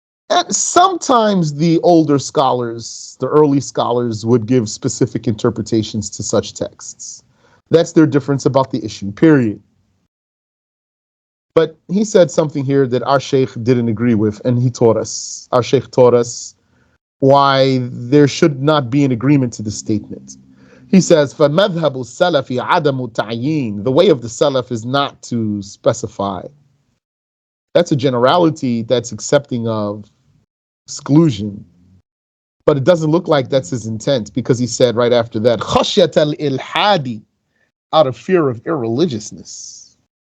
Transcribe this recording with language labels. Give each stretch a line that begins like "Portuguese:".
English: And sometimes the older scholars, the early scholars, would give specific interpretations to such texts. That's their difference about the issue, period. But he said something here that our Shaykh didn't agree with, and he taught us. Our Shaykh taught us why there should not be an agreement to this statement. He says,
Arabic: فَمَذْهَبُ السَّلَفِ عَدَمُ تَعْيِينٍ.
English: The way of the Salaf is not to specify. That's a generality that's accepting of exclusion. But it doesn't look like that's his intent, because he said right after that,
Arabic: خَشْيَةَ الْإِلْحَادِ,
English: out of fear of irreligiousness.